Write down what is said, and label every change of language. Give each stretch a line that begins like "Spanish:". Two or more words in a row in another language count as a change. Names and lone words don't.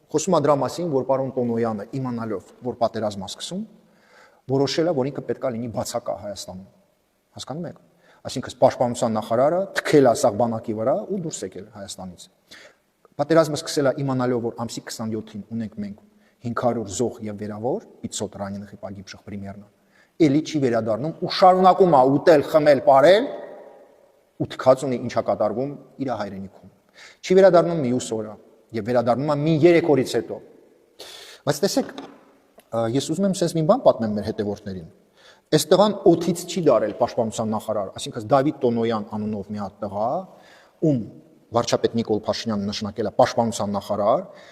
Armenian: է դրա մասին, որ պարոն Տոնոյանը իմանալով, որ պատերազմը սկսում, որոշել է, որ ինքը պետք է լինի բացակա Հայաստանում։ Հասկանում եք։ Այսինքն պաշտպանության նախարարը թքել է սաղ բանակի վրա ու դուրս եկել Հայաստանից։ Պատերազմը սկսել է իմանալով, որ ամսի 27-ին ունենք մենք 500 զոհ եւ վերավոր, 500 раненых
Russian: и погибших примерно։
Armenian: Էլի չի վերադառնում ու շարունակում է ուտել, խմել, ապարել ու թքած ունի ինչա կատարվում իր հայրենիքում։ Չի վերադառնում մյուս օրը եւ վերադառնում է մի 3 օրից հետո։ Բայց տեսեք, ես ուզում եմ sense մի բան պատմեմ մեր հետևորդներին։ Այս տղան օթից չի դարել պաշտպանության նախարար, այսինքն Դավիթ Տոնոյան անունով մի հատ տղա, ում վարչապետ Նիկոլ Փաշինյանը նշանակել է պաշտպանության նախարար,